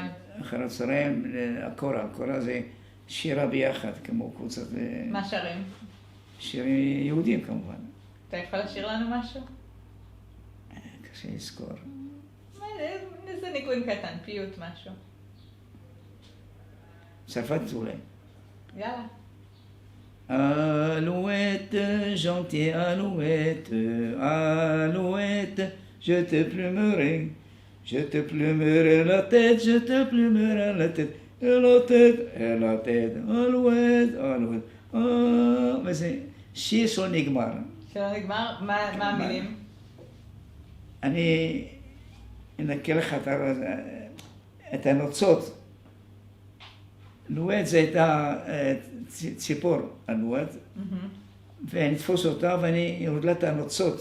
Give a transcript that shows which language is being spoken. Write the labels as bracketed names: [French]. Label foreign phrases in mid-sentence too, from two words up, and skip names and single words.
[Hebrew] אחר הצהריים, הקורה זה שירה ביחד, כמו קבוצת... מה שרים? שירים יהודים כמובן. אתה יכול לשיר לנו משהו? קשה לזכור. איזה ניגון קטן, פיוט משהו. צרפת אולי. יאללה. [French] Alouette, gentille alouette, alouette, je te plumerai la tête, je te plumerai la tête, et la tête, alouette, alouette. [Hebrew] וזה שיר שלא נגמר. שלא נגמר? מה המילים? אני אנקה לך את הנוצות. לואט זה הייתה ציפור, הלואט, ואני אתפוס אותה ואני אוריד לה את הנוצות.